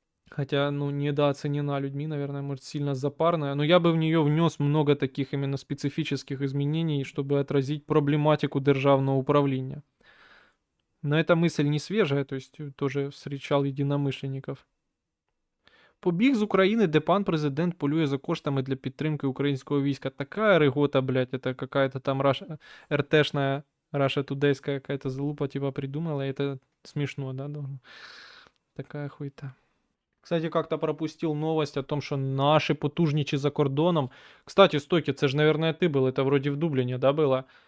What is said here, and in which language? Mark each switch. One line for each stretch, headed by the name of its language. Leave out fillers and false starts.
Russian: Хотя, ну, недооценена людьми, наверное, может, сильно запарная. Но я бы в нее внес много таких именно специфических изменений, чтобы отразить проблематику державного управления. Но эта мысль не свежая, то есть тоже встречал единомышленников.
Ukrainian: Побіг з України, де пан президент полює за коштами для підтримки українського війська.
Russian: Такая рыгота, блядь, это какая-то там РТшная, Раша Тудейская какая-то залупа типа придумала, и это смешно, да? Такая хуйта. Кстати, как-то пропустил новость о том, что наши потужничи
Ukrainian: за кордоном...
Russian: Кстати, стойки, это же, наверное, ты был, это вроде в Дублине, да, было?